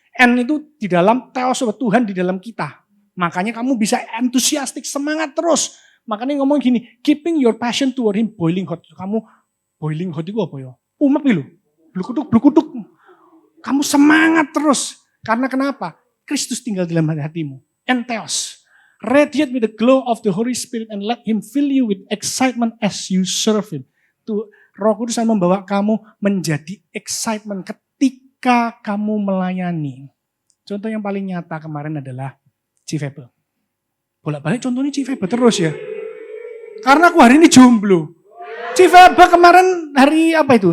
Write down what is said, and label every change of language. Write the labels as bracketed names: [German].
[Indonesian] En itu di dalam, theos Tuhan di dalam kita. Makanya kamu bisa enthusiastic, semangat terus. Makanya ngomong gini, [English] keeping your passion toward Him boiling hot. [Indonesian] Kamu [English] boiling hot [Indonesian] itu apa ya? Umek gitu, blukuduk. Kamu semangat terus. Karena kenapa? Kristus tinggal dalam hatimu. [Greek] Entheos. [English] Radiate with the glow of the Holy Spirit and let Him fill you with excitement as you serve Him. [Indonesian] Tuh, Roh Kudus akan membawa kamu menjadi excitement ketika kamu melayani. Contoh yang paling nyata kemarin adalah Cifebe. Bolak-balik contohnya Cifebe terus ya. Karena aku hari ini jomblo. Cifebe kemarin hari apa itu?